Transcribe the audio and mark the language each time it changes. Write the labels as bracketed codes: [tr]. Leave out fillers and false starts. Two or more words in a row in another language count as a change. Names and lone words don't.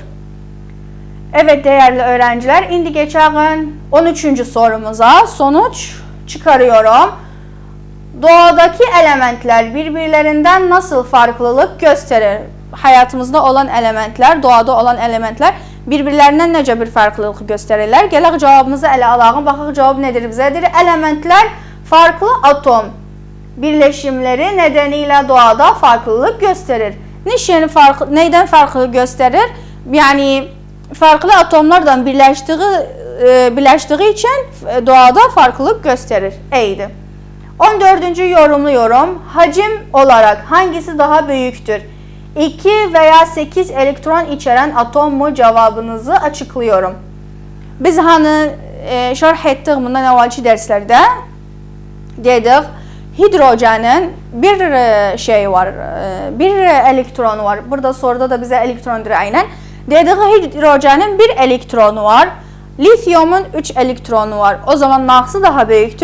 [tr] Evet değerli öğrenciler, indi geçelim 13. sorumuza. Sonuç çıkarıyorum. Doğadaki elementler birbirlerinden nasıl farklılık gösterir? Hayatımızda olan elementler, doğada olan elementler birbirlerinden [az] necə bir farklılıq göstərirlər? Gələk cavabımızı ələ alaq. Baxaq cavab nedir bizə? [tr] Elementler farklı atom birleşimleri nedeniyle doğada farklılık gösterir. Neyden farklılık gösterir? Yani farklı atomlardan birleştiği için doğada farklılık gösterir. Eydi. 14. yorumluyorum. Hacim olarak hangisi daha büyüktür? 2 veya 8 elektron içeren atom mu? Cevabınızı açıklıyorum. [az] Biz hani şərh etdik bundan əvvəlki dərslərdə dedik, hidrojenin bir şey var, bir elektronu var. [tr] Burada soruda da bize elektrondur aynen. Dedik hidrojenin bir elektronu var. Lityumun 3 elektronu var. O zaman hansı daha büyüktür?